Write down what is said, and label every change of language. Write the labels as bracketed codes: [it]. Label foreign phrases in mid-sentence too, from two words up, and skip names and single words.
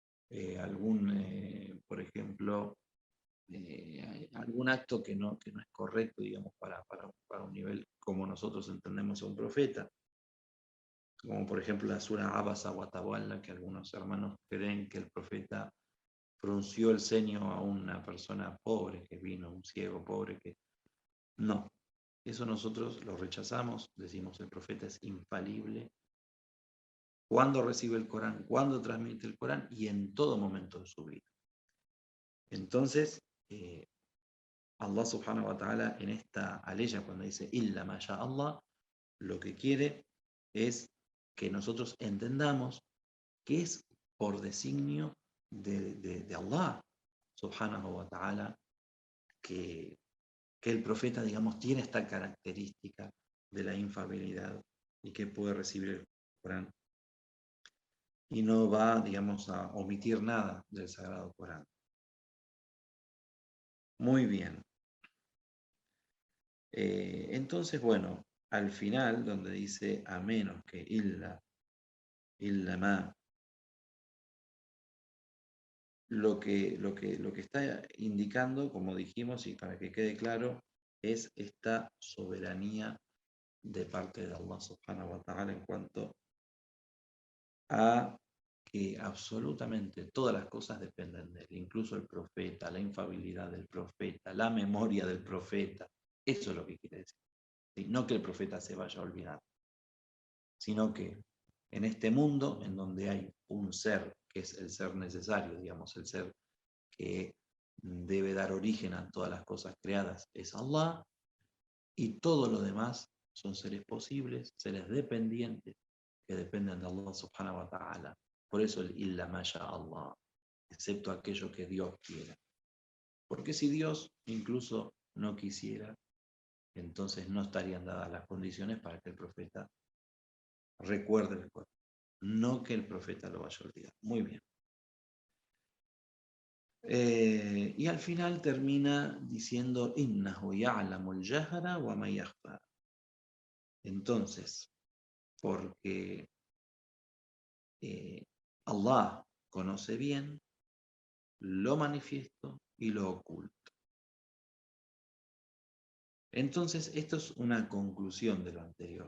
[es] por ejemplo, algún acto que no es correcto, digamos, para un nivel como nosotros entendemos a un profeta, como por ejemplo la sura Abasa wa Tawalla, que algunos hermanos creen que el profeta frunció el ceño a una persona pobre que vino, un ciego pobre que... No, eso nosotros lo rechazamos, decimos el profeta es infalible cuando recibe el Corán, cuando transmite el Corán y en todo momento de su vida. Entonces, [ar] الله سبحانه وتعالى [es] en esta aleya, cuando dice [ar] إلا ما شاء الله, [es] lo que quiere es que nosotros entendamos que es por designio de [ar] الله سبحانه وتعالى [es] que el profeta, digamos, tiene esta característica de la infalibilidad y que puede recibir el Corán y no va, digamos, a omitir nada del Sagrado Corán. Muy bien. Entonces, bueno, al final, donde dice a menos que [ar] إلا ما, [es] lo que está indicando, como dijimos, y para que quede claro, es esta soberanía de parte de [ar] الله سبحانه وتعالى [es] en cuanto a que absolutamente todas las cosas dependen de él, incluso el profeta, la infalibilidad del profeta, la memoria del profeta. Eso es lo que quiere decir. ¿Sí? No que el profeta se vaya a olvidar, sino que en este mundo en donde hay un ser que es el ser necesario, digamos, el ser que debe dar origen a todas las cosas creadas, es Allah, y todo lo demás son seres posibles, seres dependientes, que dependen de [ar] الله سبحانه وتعالى. [es] Por eso el [ar] إلا ما شاء الله, [es] excepto aquello que Dios quiera. Porque si Dios incluso no quisiera, entonces no estarían dadas las condiciones para que el profeta recuerde el Corán. No que el profeta lo vaya a olvidar. Muy bien. Y al final termina diciendo [ar] إنه يعلم الجهر وما يخفى. [es] Entonces, porque Allah conoce bien lo manifiesto y lo oculto. Entonces, esto es una conclusión de lo anterior.